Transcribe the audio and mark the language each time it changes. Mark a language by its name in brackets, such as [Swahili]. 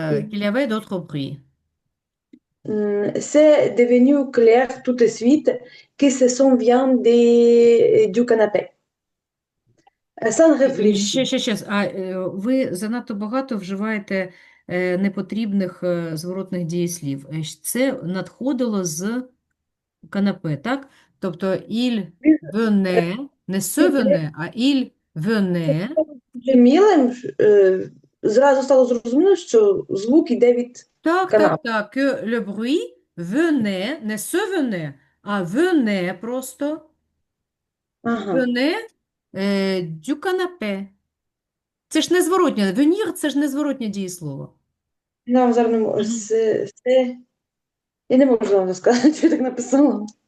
[French] Qu'il y avait d'autres bruits. C'est devenu clair tout de suite que ce son vient du canapé. Sans réfléchir. [Ukrainian] Ще. Ви занадто багато вживаєте непотрібних зворотних дієслів. Це надходило з канапе, так? Тобто [French] il venait, не se venait, а il venait. [Ukrainian] Дуже милим, зразу стало зрозуміло, що звук іде від Так, канапи. [French] que le bruit venait, не se venait, а venait [Ukrainian] просто, Ага. [French] venait du canapé. [Ukrainian] Це ж незворотнє, venir – це ж незворотнє дієслово. Зараз не можу. Мгм. Я не можу вам сказати, що я так написала.